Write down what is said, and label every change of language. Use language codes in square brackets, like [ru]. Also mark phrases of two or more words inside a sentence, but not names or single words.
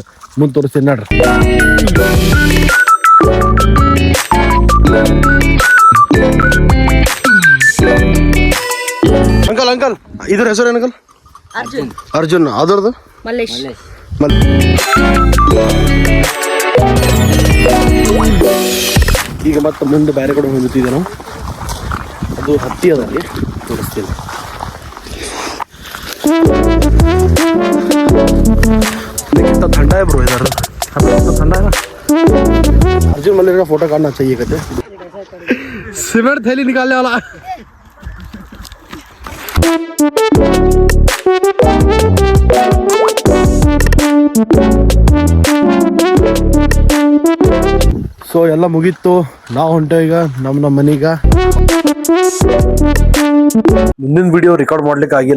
[kn] ಮುಂದ್ ತೋರಿಸ್ತೀನಿ ನೋಡ್ರಿ. ಅಂಕಲ್ ಅಂಕಲ್ ಇದ್ರ ಹೆಸರು ಏನಂಕಲ್? ಅರ್ಜುನ್. ಅದರದು ಈಗ ಮತ್ತೆ ಮುಂದೆ ಬೇರೆ ಕಡೆ ಹೋಗುತ್ತಿದ್ದೆ ನಾವು. ಅದು ಹತ್ತಿ ಅದಲ್ಲಿ ತೋರಿಸ್ತೀನಿ. [hi] ठंडा है ब्रो इधर, तो ठंडा है ना. अर्जुन मल्लिक का फोटो काटना चाहिए कहते. सीमेंट थैली निकालने वाला. [kn] ಸೊ ಎಲ್ಲ ಮುಗೀತು. ನಾವು ಹೊಂಟೆ ಈಗ ನಮ್ಮ ಮನೀಗ. ಮುಂದಿನ ವಿಡಿಯೋ ರೆಕಾರ್ಡ್ ಮಾಡ್ಲಿಕ್ಕೆ ಆಗಿಲ್ಲ.